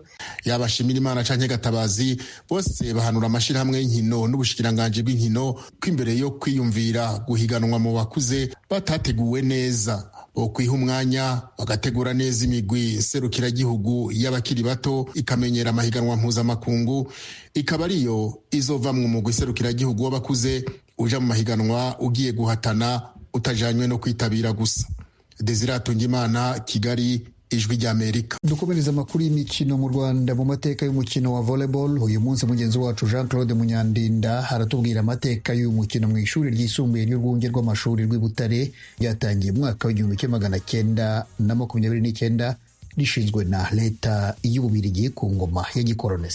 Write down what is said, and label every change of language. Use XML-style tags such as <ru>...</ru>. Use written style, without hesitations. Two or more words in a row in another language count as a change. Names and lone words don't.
<rn>Yabashimira Imana canke Gatabazi bose bahanura amashirahamwe y'inkino n'ubushikiranganje bw'inkino ko imbere yo kwiyumvira guhiganwa mu bakuze batateguwe neza, bokwiha umwanya bagategura neza imigwi serukiragihugu y'abakiri bato ikamenyera amahiganwa mpuzamakungu, ikaba ariyo izova mu mugwi serukiragihugu w'abakuze uja mu mahiganwa ugiye guhatana utajanywe no kwitabira gusa.</rn> <rw>Desire Atungimana, Kigali, Ijwi ry'Amerika. Dukomereza amakuru y'imikino mu Rwanda. Mu mateka y'umukino wa volleyball uyu munsi mugenzi wacu Jean Claude Munyandinda haratubwira amateka y'uyu mukino mu ishuri ryisumbuye ry'urwunge rw'amashuri rw'i Butare ryatangiye mu mwaka w'1929 rishinzwe na leta y'Ububiligi ku ngoma ya gikolonisi.</rw>